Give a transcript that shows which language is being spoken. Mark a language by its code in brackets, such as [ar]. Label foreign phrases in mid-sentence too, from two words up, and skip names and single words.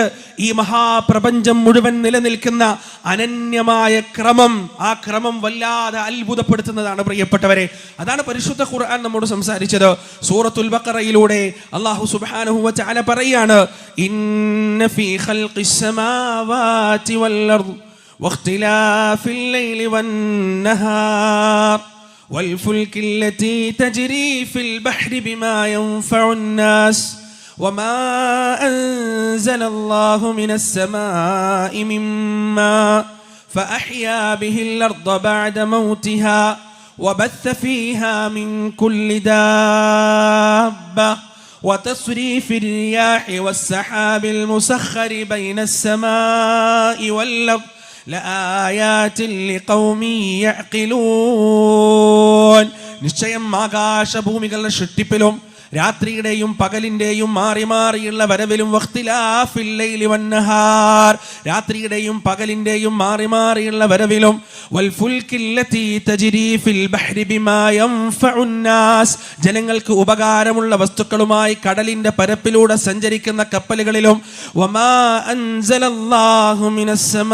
[ml] ഈ മഹാപ്രപഞ്ചം മുഴുവൻ നിലനിൽക്കുന്ന അനന്യമായ ക്രമം, ആ ക്രമം വല്ലാതെ അത്ഭുതപ്പെടുത്തുന്നതാണ് പ്രിയപ്പെട്ടവരെ. അതാണ് പരിശുദ്ധ ഖുർആൻ നമ്മോട് സംസാരിച്ചത്. സൂറത്തുൽ ബഖറയിലൂടെ അല്ലാഹു [ar] سبحانه وتعالى [ml] പറയാണ്, [ar] إن في خلق السماوات والأرض واختلاف الليل والنهار والفلك التي تجري في البحر بما ينفع الناس وما أنزل الله من السماء من ماء فأحيا به الأرض بعد موتها وبث فيها من كل دابة وتصريف الرياح والسحاب المسخر بين السماء والأرض لآيات لقوم يعقلون. [ml] നിശ്ചയം ആകാശഭൂമികളുടെ സൃഷ്ടിപ്പിലും രാത്രിയുടെയും പകലിന്റെയും മാറി മാറിയുള്ള വരവിലും [ar] واختلاف الليل والنهار, [ml] രാത്രിയുടെയും പകലിന്റെയും മാറി മാറിയുള്ള വരവിലും [ar] والفلك التي تجري في البحر بما ينفع الناس, [ml] ജനങ്ങൾക്ക് ഉപകാരമുള്ള വസ്തുക്കളുമായി കടലിന്റെ പരപ്പിലൂടെ സഞ്ചരിക്കുന്ന കപ്പലുകളിലും [ar] وما أنزل الله من